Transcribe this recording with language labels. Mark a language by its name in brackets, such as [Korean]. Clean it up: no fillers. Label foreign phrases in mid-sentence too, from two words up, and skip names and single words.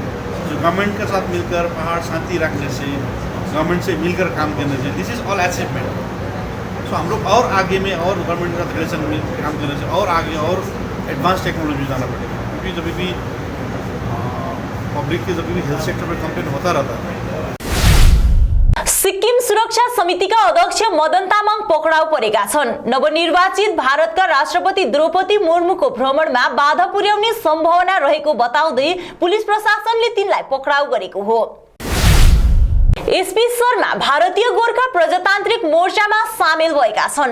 [Hindi] जो गवर्नमेंट के साथ मिलकर पहाड़ शांति रखने से, गवर्नमेंट से मिलकर काम करने से, [English] this is all achievement. [Hindi] सो हम लोग और आगे में और गवर्नमेंट के साथ रिलेशन में काम करने से और आगे और [English] advance technology [Hindi] जाना पड़ेगा, क्योंकि जब भी पब्लिक के जब भी [English] health sector [Hindi] में कंप्लेन होता रहता है। [Nepali] सिक्किम सुरक्षा समितिका अध्यक्ष मदन तामाङ पक्राउ परेका छन्। नवनिर्वाचित भारतका राष्ट्रपति द्रौपदी मुर्मुको भ्रमणमा बाधा पुर्याउने सम्भावना रहेको बताउँदै पुलिस प्रशासनले तिनलाई पक्राउ गरेको हो। एसपी शर्मा भारतीय गोर्खा प्रजातान्त्रिक मोर्चामा सामेल भएका छन्।